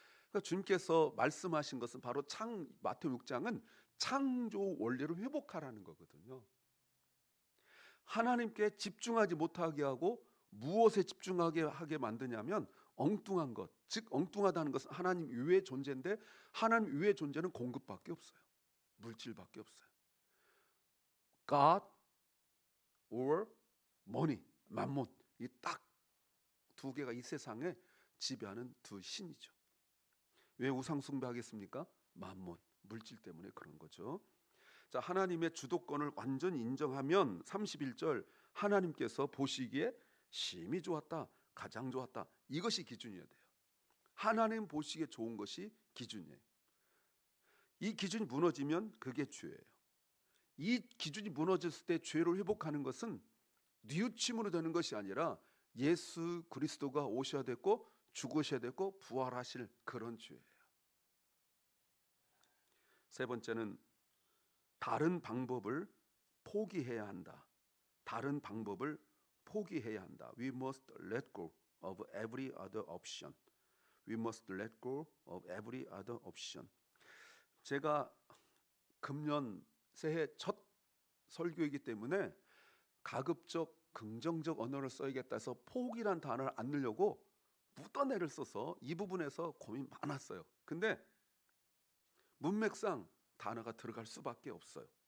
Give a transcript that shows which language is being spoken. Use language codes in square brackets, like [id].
[ko] 그러니까 주님께서 말씀하신 것은 바로 마태복음 6장은 창조 원리를 회복하라는 거거든요. 하나님께 집중하지 못하게 하고 무엇에 집중하게 하게 만드냐면 엉뚱한 것, 즉 엉뚱하다는 것은 하나님 이외의 존재인데 하나님 이외의 존재는 공급밖에 없어요. 물질밖에 없어요. [en] God or money, 만몬. [ko] 이 딱 두 개가 이 세상에 지배하는 두 신이죠. 왜 우상 숭배하겠습니까? 만몬, 물질 때문에 그런 거죠. 자, 하나님의 주도권을 완전히 인정하면 31절 하나님께서 보시기에 심히 좋았다, 가장 좋았다. 이것이 기준이어야 돼요. 하나님 보시기에 좋은 것이 기준이에요. 이 기준이 무너지면 그게 죄예요. 이 기준이 무너졌을 때 죄를 회복하는 것은 뉘우침으로 되는 것이 아니라 예수 그리스도가 오셔야 됐고 죽으셔야 됐고 부활하실 그런 죄예요. 세 번째는 다른 방법을 포기해야 한다. 다른 방법을 포기해야 한다. [en] We must let go of every other option. We must let go of every other option. [ko] 제가 금년 새해 첫 설교이기 때문에 가급적 긍정적 언어를 써야겠다 해서 포기란 단어를 안 넣으려고 묻어내를 써서 이 부분에서 고민 많았어요. 근데 문맥상 단어가 들어갈 수밖에 없어요.